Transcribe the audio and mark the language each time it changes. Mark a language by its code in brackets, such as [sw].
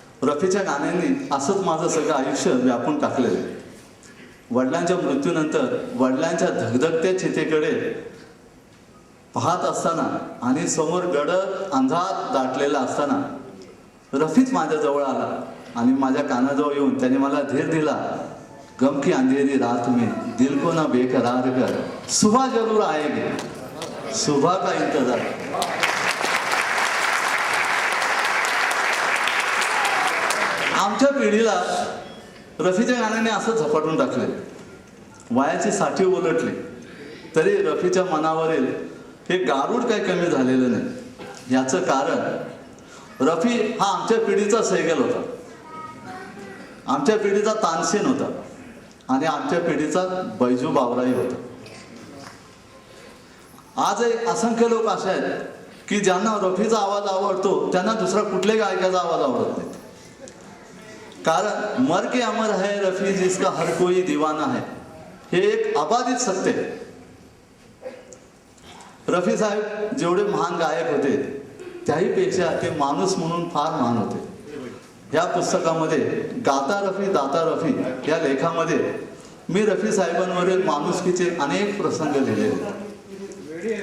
[mr] रफीच्या गाण्यांनी असंच माझं सगळं आयुष्य व्यापून टाकलेलं आहे. वडिलांच्या मृत्यूनंतर वडिलांच्या धगधगत्या चितेकडे पाहत असताना आणि समोर गडद अंधार दाटलेला असताना रफीच माझ्या जवळ आला आणि माझ्या कानाजवळ येऊन त्याने मला धीर दिला. [hi] गम की अंधेरी रात में दिल को ना बेकरार कर, सुबह जरूर आएगी, सुबह का इंतजार. [mr] आमच्या पिढीला रफीच्या गाण्याने असं झपाटून टाकले. वयाची 60 उलटली तरी रफीच्या मनावरील हे गारूड काही कमी झालेलं नाही. याचं कारण रफी हा आमच्या पिढीचा सैगल होता, आमच्या पिढीचा तानसेन होता आणि आमच्या पिढीचा बैजू बावराही होता. आजही असंख्य लोक असे आहेत की ज्यांना रफीचा आवाज आवडतो त्यांना दुसरा कुठल्याही गायकाचा आवाज आवडत नाही. कारण [hi] मर के अमर है रफी जिसका हर कोई दीवाना है, [mr] हे एक अबाधित सत्य आहे. रफी साहेब जेवढे महान गायक होते त्याहीपेक्षा ते माणूस म्हणून फार महान होते. या पुस्तकामध्ये गाता रफी दाता रफी या लेखामध्ये मी रफी साहेबांवरील माणुसकीचे अनेक प्रसंग लिहिलेले.